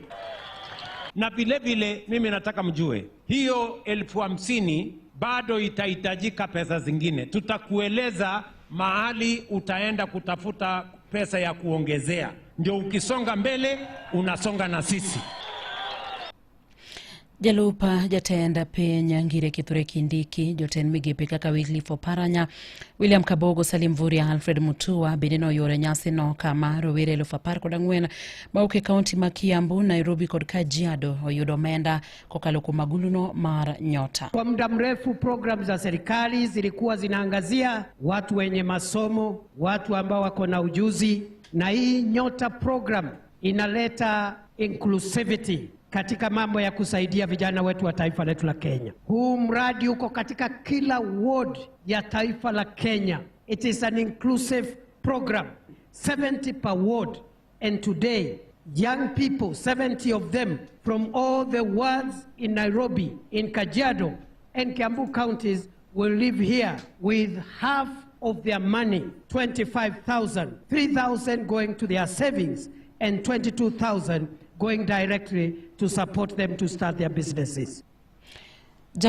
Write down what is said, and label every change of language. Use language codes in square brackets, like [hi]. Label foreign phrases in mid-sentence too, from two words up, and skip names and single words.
[sw] Na vile vile, mimi nataka mjue, hiyo 50,000 bado itahitajika pesa zingine. Tutakueleza mahali utaenda kutafuta pesa ya kuongezea. Ndio ukisonga mbele, unasonga na sisi. [luo] Jalupa jatend piny Ngire Kithure Kindiki, jotend migepe kaka Wycliffe Oparanya, William Kabogo, Salim Mvurya, Alfred Mutua bende noyoro nyasi no kama rowere 14,000 mauke kaunti ma Kiambu, Nairobi kod Kajiado oyudo omenda kokalo kuom aguluno mar NYOTA. [sw] Kwa muda mrefu program za serikali zilikuwa zinaangazia watu wenye masomo, watu ambao wako na ujuzi, na hii NYOTA program inaleta inclusivity katika mambo ya kusaidia vijana wetu wa taifa letu la Kenya. Huu mradi uko katika kila ward ya taifa la Kenya. [en] It is an inclusive program, 70 per ward. And today, young people, 70 of them from all the wards in Nairobi, in Kajiado and Kiambu counties will live here with half of their money, 25,000, 3,000 going to their savings and 22,000 going directly to support them to start their businesses.